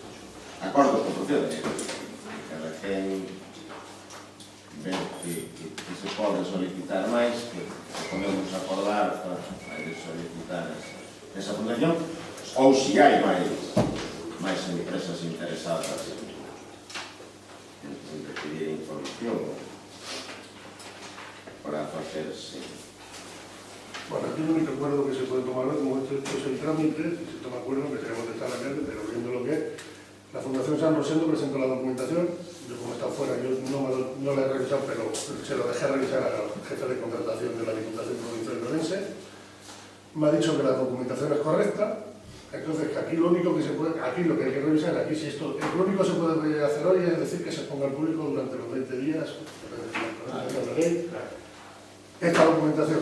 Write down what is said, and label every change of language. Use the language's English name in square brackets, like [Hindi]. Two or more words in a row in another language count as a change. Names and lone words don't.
[Galician] acordos con procede cada quen ver que se pode solicitar máis, que podemos acordar para solicitar esa fundación, ou se hai máis empresas interesadas en recibir información para facerse. [Spanish] Bueno, aquí el único acuerdo que se puede tomar, como esto es el trámite, si se toma acuerdo que tenemos de estar acá, pero viendo lo que es, la Fundación San Rosendo presentó la documentación, yo como está fuera, yo no la he revisado, pero se lo dejé revisar al jefe de contratación de la Diputación Provincial de Orense, me ha dicho que la documentación es correcta, entonces que aquí lo único que se puede, aquí lo que hay que revisar, aquí si esto, lo único que se puede hacer hoy es decir que se ponga al público durante los 20 días, esta documentación.